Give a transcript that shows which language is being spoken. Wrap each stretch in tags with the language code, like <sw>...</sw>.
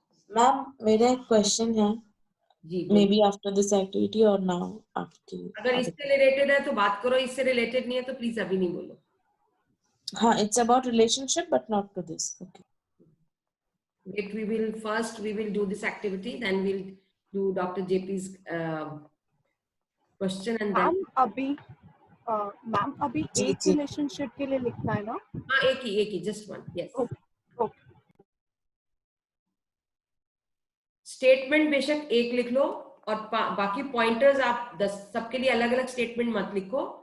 <hi>Ma'am मेरा एक question है.</hi> <en>May be after this activity और now after.</en> <hi>अगर इससे रिलेटेड है तो बात करो. इससे रिलेटेड नहीं है तो प्लीज अभी नहीं बोलो.</hi> <en>हाँ, it's about relationship but not to this. Okay. Wait, we will do this activity, then we'll do Dr. JP's question and then.</en> <hi>Ma'am अभी एक रिलेशनशिप के लिए लिखना है ना? हाँ, एक ही</hi> <en>just one. Yes. Okay.</en> <hi>Statement बेशक एक लिख लो और बाकी पॉइंटर्स आप 10 सबके लिए अलग अलग स्टेटमेंट मत लिखो.</hi>